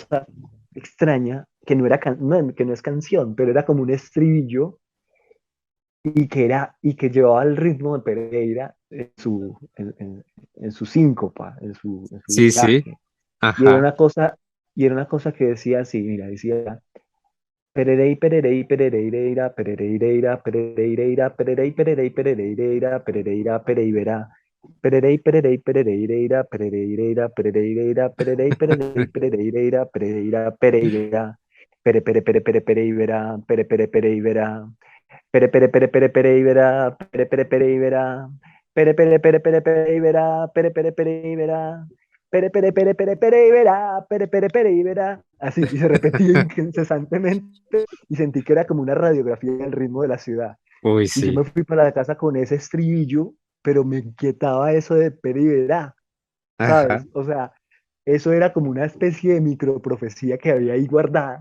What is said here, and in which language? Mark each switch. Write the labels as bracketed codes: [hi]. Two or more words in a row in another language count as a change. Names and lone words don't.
[es] cosa extraña, que no es canción, pero era como un estribillo y que llevaba el ritmo de Pereira en su síncopa, en su Sí, sí. viaje. Y era Ajá. una cosa, y era una cosa que decía así, mira, decía Pererei, pererei, perereireira, perereireira, perereireira, pererei, pererei, perereireira, perereira, pereiverá. Pererey, pererey, perereireira, perereireira, perereireira, pererey, pererey, perereireira, pereira, pereira, pere, pere, pere, pere, pereibera, pere, pere, pereibera, pere, pere, pere, pere, pereibera, pere, pere, pereibera, pere, pere, pere, pere, pereibera, pere, pere, pereibera, pere, pere, pere, pere, pereibera, pere, pere, pereibera. Así, y se repetía incesantemente y sentí que era como una radiografía del ritmo de la ciudad. Uy, Y yo me sí. fui para la casa con ese estribillo, pero me inquietaba eso de Pere y Verá, Ajá. ¿sabes? O sea, eso era como una especie de microprofecía que había ahí guardada